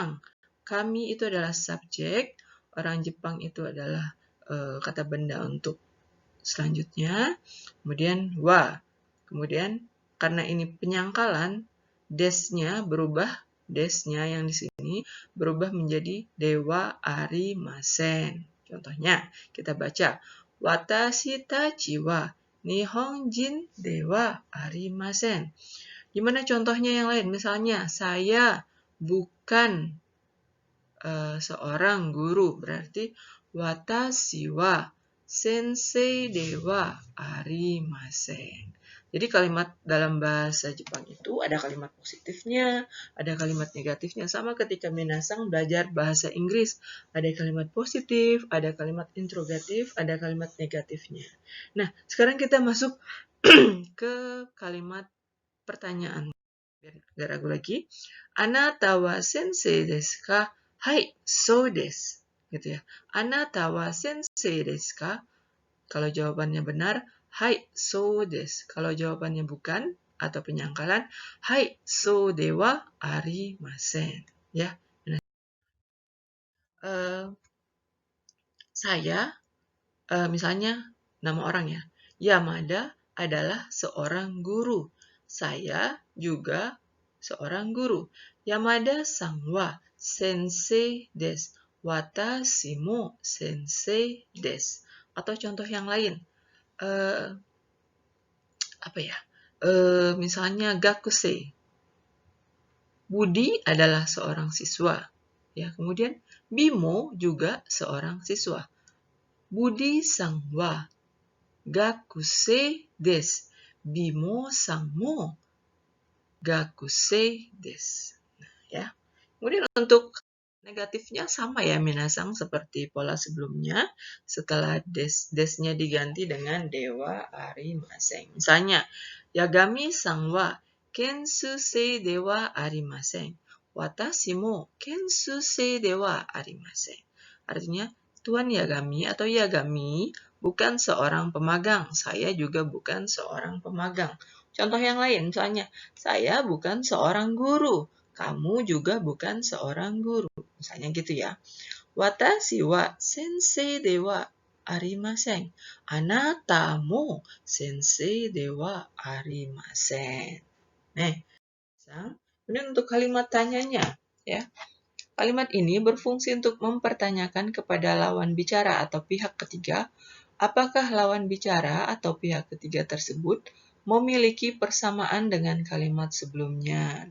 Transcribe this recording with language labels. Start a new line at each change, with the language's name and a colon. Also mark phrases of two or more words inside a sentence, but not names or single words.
Indonesian: Kami itu adalah subjek, orang Jepang itu adalah kata benda untuk selanjutnya, kemudian wa. Kemudian karena ini penyangkalan, des-nya berubah desnya yang di sini berubah menjadi
Japanese: ではありません.
Indonesian: Contohnya, kita baca
Japanese: 私たちは日本人ではありません.
Indonesian: Gimana contohnya yang lain? Misalnya, saya bukan seorang guru, berarti
Japanese: 私は先生ではありません.
Indonesian: Jadi kalimat dalam bahasa Jepang itu ada kalimat positifnya, ada kalimat negatifnya. Sama ketika minasang belajar bahasa Inggris, ada kalimat positif, ada kalimat interrogatif, ada kalimat negatifnya. Nah, sekarang kita masuk ke kalimat pertanyaan. Biar ragu lagi.
Japanese: あなたは先生ですか? はい、そうです.
Indonesian: Gitu ya.
Japanese: あなたは先生ですか?
Indonesian: Kalau jawabannya benar,
Japanese: はい、そうです.
Indonesian: Kalau jawabannya bukan atau penyangkalan,
Japanese: はい、そうではありません.
Indonesian: Ya. Saya, misalnya nama orang ya. Yamada adalah seorang guru. Saya juga seorang guru.
Japanese: 山田さんは先生です. 私も先生です.
Indonesian: Atau contoh yang lain. Misalnya gakusei. Budi adalah seorang siswa. Ya, kemudian Bimo juga seorang siswa.
Japanese: ブディさんは学生です. ビモさんも学生です.
Indonesian: Ya. Kemudian untuk negatifnya sama ya minasang seperti pola sebelumnya. Setelah desnya diganti dengan
Japanese: ではありません. Misalnya, ヤガミさんは研修生ではありません. 私も研修生ではありません.
Indonesian: Artinya, Tuan Yagami atau Yagami bukan seorang pemagang. Saya juga bukan seorang pemagang. Contoh yang lain, misalnya, saya bukan seorang guru. Kamu juga bukan seorang guru. Misalnya gitu ya.
Japanese: 私は先生ではありません. あなたも先生ではありません.
Indonesian: Kemudian untuk kalimat tanyanya, ya. Kalimat ini berfungsi untuk mempertanyakan kepada lawan bicara atau pihak ketiga, apakah lawan bicara atau pihak ketiga tersebut memiliki persamaan dengan kalimat sebelumnya.